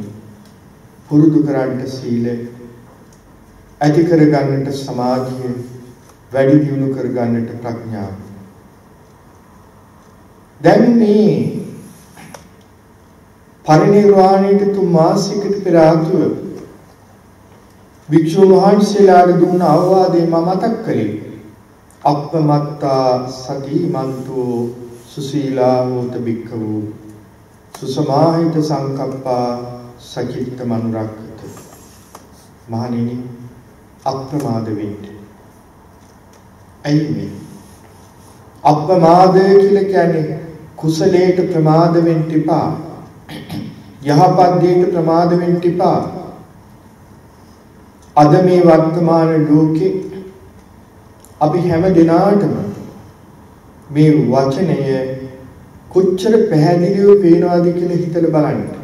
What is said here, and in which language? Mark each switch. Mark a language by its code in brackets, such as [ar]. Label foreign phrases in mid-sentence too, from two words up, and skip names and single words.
[si] පුරුදු කරන්නට සීල, ඇති කර ගන්නට සමාධිය, වැඩි දියුණු කර ගන්නට ප්‍රඥාව. දැන් මේ පරිණිරවාණයට 3 මාසයකට පෙර ආතුව භික්ෂුන් වහන්සේලාට දුන්න අවවාදේ මම මතක් කළේ. [pi] අප්පමත්තා සතිමන්තෝ සුසීලා හෝත භික්ඛවෝ සුසමාහිත සංකප්පා සචිත්ත මනුරක්ඛත. [si] මහණෙනි අප්‍රමාද වෙන්න. ඇයි මේ අප්‍රමාදය කියලා කියන්නේ? කුසලයට ප්‍රමාද වෙන්න එපා. යහපත් දෙයට ප්‍රමාද වෙන්න එපා. අද මේ වර්තමාන ලෝකේ අපි හැම දිනාටම මේ වචනය කොච්චර පැහැදිලිව පේනවාද කියලා හිතලා බලන්න.